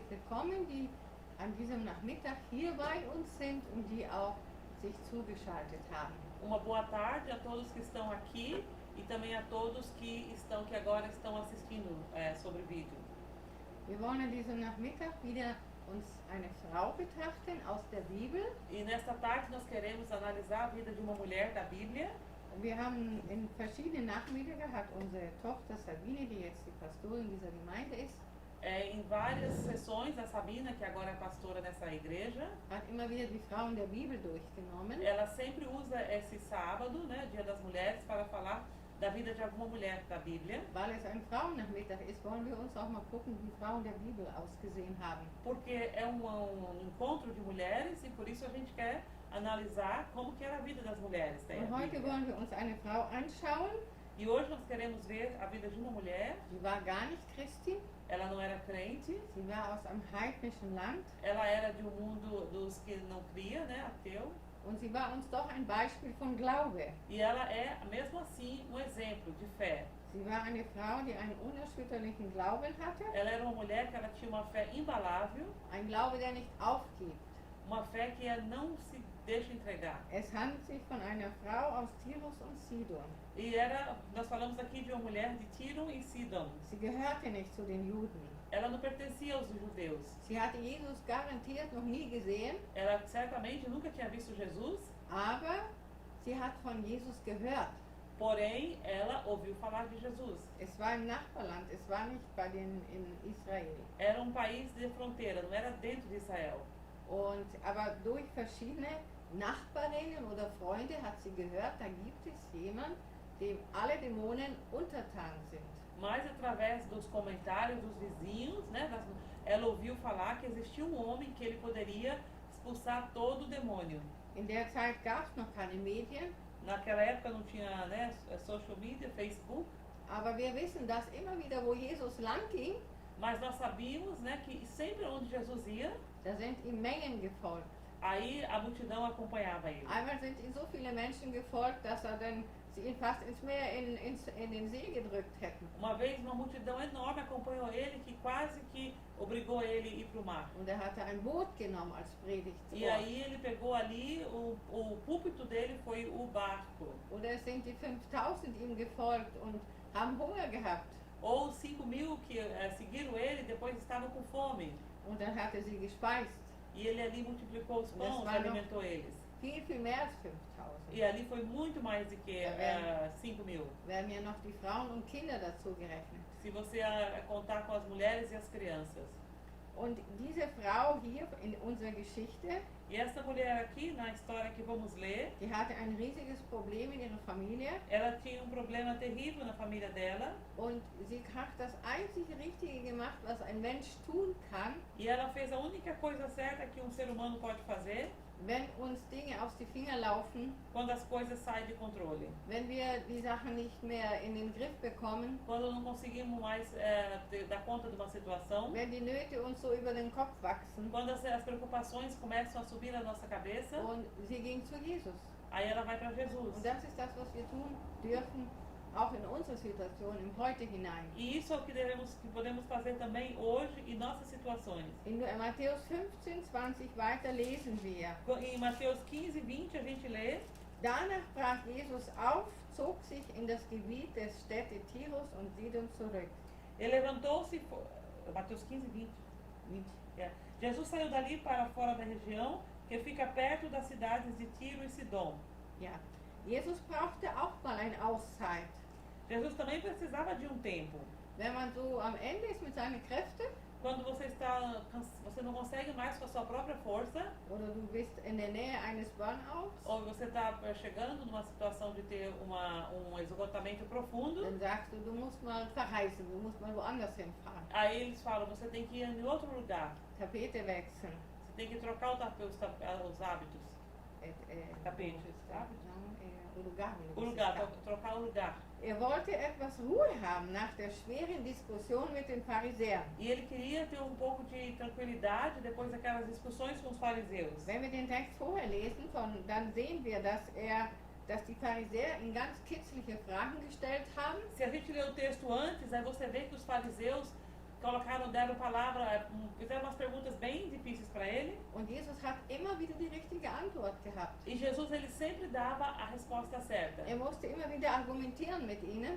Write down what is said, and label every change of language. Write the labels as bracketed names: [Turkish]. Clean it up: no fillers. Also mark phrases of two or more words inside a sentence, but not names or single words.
[German] willkommen, die an diesem Nachmittag hier bei uns sind und die auch sich zugeschaltet haben. [Portuguese] Uma boa tarde a todos que estão aqui e também a todos que agora estão assistindo sobre vídeo. [German] Wir wollen an diesem Nachmittag wieder uns eine Frau betrachten aus der Bibel. [Portuguese] E nesta tarde nós queremos analisar a vida de uma mulher da Bíblia. [German] Wir haben in verschiedenen Nachmittagen, hat unsere Tochter Sabine, die jetzt die Pastorin dieser Gemeinde ist, [Portuguese] Em várias sessões, a Sabina, que agora é pastora nessa igreja, [German] hat immer wieder die Frauen der Bibel durchgenommen. [Portuguese] ela sempre usa esse sábado, né, Dia das Mulheres, para falar da vida de alguma mulher da Bíblia. [German] Weil es ein Frauennachmittag ist, wollen wir uns auch mal gucken, wie Frauen der Bibel ausgesehen haben. [Portuguese] Porque é um encontro de mulheres e por isso a gente quer analisar como que era a vida das mulheres da [German] Und heute [Portuguese] Bíblia. [German] wollen wir uns eine Frau anschauen, [Portuguese] E hoje nós queremos ver a vida de uma mulher. [German] die war gar nicht Christin, [Portuguese] Ela não era crente, [German] sie war aus einem heidnischen Land [Portuguese] ela era de um mundo dos que não cria, né, ateu. [German] und sie war uns doch ein Beispiel von Glaube. [Portuguese] E ela é, mesmo assim, um exemplo de fé. [German] Sie war eine Frau, die einen unerschütterlichen Glauben hatte, [Portuguese] Ela era uma mulher que ela tinha uma fé imbalável, [German] ein Glaube, der nicht aufgibt. [Portuguese] uma fé que não se deixa entregar. [German] Es handelt sich von einer Frau aus Tirus und Sidon. [Portuguese] E nós falamos aqui de uma mulher de Tiro e Sidon. [German] Sie gehörte nicht zu den Juden. [Portuguese] Ela não pertencia aos judeus. [German] Sie hatte Jesus garantiert noch nie gesehen, [Portuguese] Ela certamente nunca tinha visto Jesus, [German] aber sie hat von Jesus gehört. [Portuguese] porém ela ouviu falar de Jesus. [German] Es war im Nachbarland, es war nicht bei den in Israel. [Portuguese] Era um país de fronteira, não era dentro de Israel. [German] Aber durch verschiedene Nachbarinnen oder Freunde hat sie gehört, da gibt es jemand, dem alle Dämonen untertan sind. [Portuguese] Mas através dos comentários dos vizinhos, né, ela ouviu falar que existia um homem que ele poderia expulsar todo o demônio. [German] In der Zeit gab es noch keine Medien, [Portuguese] Naquela época não tinha, né, [English] social media, [Portuguese] Facebook, [German] aber wir wissen, dass immer wieder, wo Jesus lang ging, [Portuguese] mas nós sabíamos, né, que sempre onde Jesus ia, [German] da sind ihm Mengen gefolgt. [Portuguese] aí a multidão acompanhava ele. [German] Einmal sind ihm so viele Menschen gefolgt, dass sie ihn fast ins Meer, in den See gedrückt hätten. [Portuguese] Uma vez uma multidão enorme acompanhou ele que quase que obrigou ele a ir para o mar. [German] Und er hatte ein Boot genommen als Predigtort. [Portuguese] E aí ele pegou ali, o púlpito dele foi o barco. [German] Oder es sind die 5000 ihm gefolgt und haben Hunger gehabt. [Portuguese] Ou os 5.000 que seguiram ele depois estavam com fome. [German] Und dann hat er sie gespeist. [Portuguese] E ele ali multiplicou os pães e vai alimentou eles. [German] Viel mehr als 5000. [Portuguese] E ali foi muito mais do que 5.000. [German] Werden ja noch die Frauen und Kinder dazu gerechnet. [Portuguese] Se você contar com as mulheres e as crianças. [German] Und diese Frau hier in unserer Geschichte, [Portuguese] E essa mulher aqui, na história que vamos ler, [German] die hatte ein riesiges Problem in ihrer Familie [Portuguese] ela tinha um problema terrível na família dela. [German] und sie hat das einzig Richtige gemacht, was ein Mensch tun kann, [Portuguese] E ela fez a única coisa certa que um ser humano pode fazer [German] wenn uns Dinge auf die Finger laufen, [Portuguese] quando as coisas saem de controle. [German] wenn wir die Sachen nicht mehr in den Griff bekommen, [Portuguese] Quando não conseguimos mais dar conta de uma situação. [German] wenn die Nöte uns so über den Kopf wachsen. [Portuguese] Quando as preocupações começam a subir na nossa cabeça, [German] Und sie ging zu Jesus. [Portuguese] aí ela vai para Jesus. [German] Und das ist das, was wir tun dürfen, auch in unsere Situation, im Heute hinein. [Portuguese] E isso é o que podemos fazer também hoje em nossas situações. [German] In Matthäus 15:20 weiter lesen wir. [Portuguese] Em Mateus 15:20 a gente lê: [German] Danach brach Jesus auf, zog sich in das Gebiet der Städte Tirus und Sidon zurück. [Portuguese] Ele levantou-se, Mateus 15:20. Jesus saiu dali para fora da região que fica perto das cidades de Tiro e Sidom. [German] Ja. Jesus brauchte auch mal eine Auszeit. [Portuguese] Jesus também precisava de um tempo. [German] Wenn man so am Ende ist mit seinen Kräften, [Portuguese] Quando você não consegue mais com a sua própria força, [German] oder du bist in der Nähe eines Burnouts, [Portuguese] ou você está chegando numa situação de ter um esgotamento profundo, [German] dann sagst du musst mal verreisen, du musst mal woanders hinfahren. [Portuguese] aí eles falam, você tem que ir em outro lugar, [German] Tapete wechseln. [Portuguese] você tem que trocar os hábitos, tapetes, hábitos. O lugar. O lugar, trocar o lugar. [German] Wollte etwas Ruhe haben nach der schweren Diskussion mit den Pharisäern. [Portuguese] E ele queria ter um pouco de tranquilidade depois daquelas discussões com os fariseus. [German] Wenn wir den Text vorher lesen, dann sehen wir, dass die Pharisäer ihm ganz kitzliche Fragen gestellt haben. [Portuguese] Se a gente ler o texto antes, aí você vê que os fariseus deram palavra, fizeram umas perguntas bem difíceis para ele. [German] Und Jesus hat immer wieder die richtige Antwort gehabt. [Portuguese] E Jesus, ele sempre dava a resposta certa. [German] Er musste immer wieder argumentieren mit ihnen